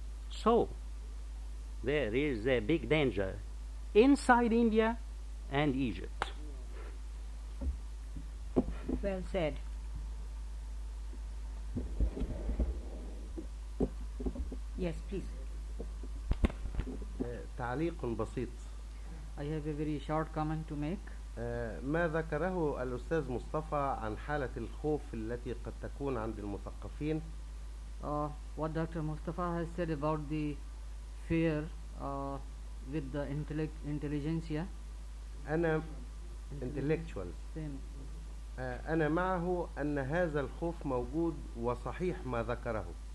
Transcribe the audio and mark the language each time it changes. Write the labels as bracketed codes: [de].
[en] So there is a big danger inside India and Egypt. Well said. Yes, please. [ar] تعليق بسيط. [en] I have a very short comment to make. [ar] ما ذكره الأستاذ مصطفى عن حالة الخوف التي قد تكون عند المثقفين. [en] What Dr. Mustafa has said about the fear with the intelligentsia. [ar] أنا [en] intellectual. [ar] أنا معه أن هذا الخوف موجود وصحيح ما ذكره.